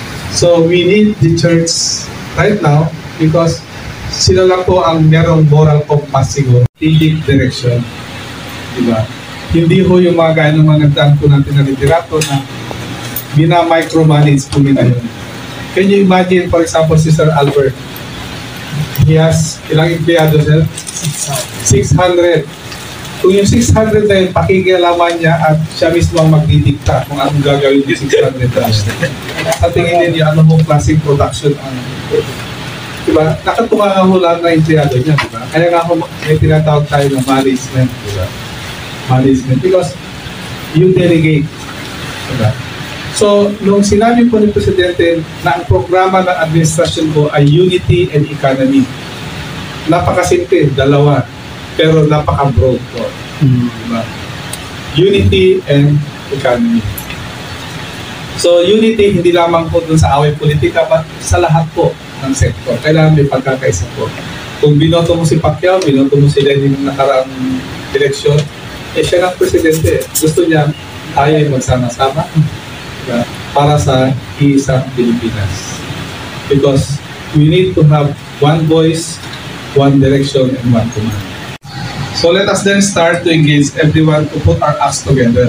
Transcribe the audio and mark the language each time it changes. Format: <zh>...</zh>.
<en>So, we need the church right now because sila lang po ang merong moral compass siguro, leading direction.</en> <tl>Diba? Hindi ho yung mga gaya ng mga nagdaan po natin na literato na bina-micromanage po nila yun.</tl> <en>Can you imagine, for example, si Sir Albert? He has ilang empleyado, sir? 600.</en> <tl>Kung yung 600 na yun, pakikialaman niya at siya mismo ang magdidikta kung anong gagawin yung 600 na yun. Sa tingin niya, ano mong klaseng production ang... Diba? Nakatuwa nga ho lahat na empleyado niya, diba? Kaya nga ho, may tinatawag tayo ng management, diba? Management. Because you delegate. Diba? So, nung sinabi po ni Presidente na ang programa ng administrasyon ko ay unity and economy. Napakasimple, dalawa. Pero napaka-broad po. Diba? Unity and economy. So unity hindi lamang po dun sa away politika, but sa lahat po ng sektor. Kailangan may pagkakaisa po. Kung binoto mo si Pacquiao, binoto mo si Lenin ng nakaraang eleksyon, siya ng presidente. Gusto niya tayo ay magsama-sama, diba? Para sa isang Pilipinas.</tl> <en>Because we need to have one voice, one direction, and one command. So let us then start to engage everyone to put our acts together.</en>